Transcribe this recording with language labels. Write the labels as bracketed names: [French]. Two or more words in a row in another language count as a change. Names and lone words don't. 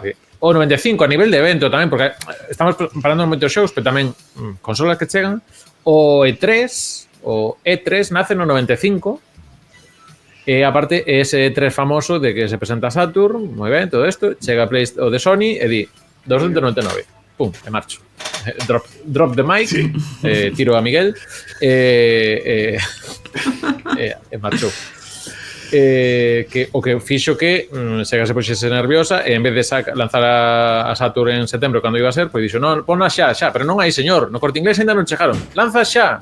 [Galician] O 95 a nivel de evento tamén, porque estamos parando moitos shows, pero tamén consolas que chegan. O E3 nace no 95. E aparte ese E3 famoso de que se presenta Saturn, moi ben, todo isto, chega o de Sony e di 299. Pum, e marcho. [English] Drop the mic, [Galician] sí. Tiro a Miguel e marchou. O que fixo que Sega se puxese nerviosa e en vez de lanzar a Saturn en setembro cando iba a ser, pois dixo, non, ponla xa, pero non hai, señor, no Corte Inglés ainda non chegaron, lanza xa.